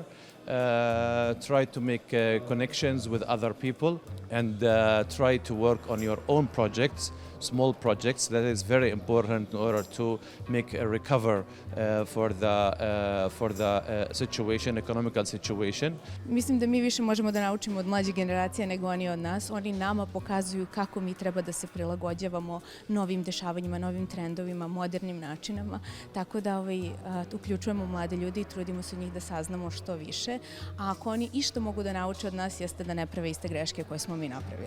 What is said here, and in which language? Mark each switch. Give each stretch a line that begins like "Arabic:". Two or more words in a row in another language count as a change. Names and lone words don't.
English: Try to make connections with other people and try to work on your own projects, small projects. That is very important in order to make a recover for the situation, economical situation.
Serbian: Mislim da mi više možemo da naučimo od mlađih generacija nego oni od nas. Oni nama pokazuju kako mi treba da se prilagođavamo novim dešavanjima, novim trendovima, modernim načinama. Tako da uključujemo mlade ljudi i trudimo se od njih da saznamo što više. A ako oni išto mogu da nauče od nas jeste da ne prave iste greške koje smo mi napravili.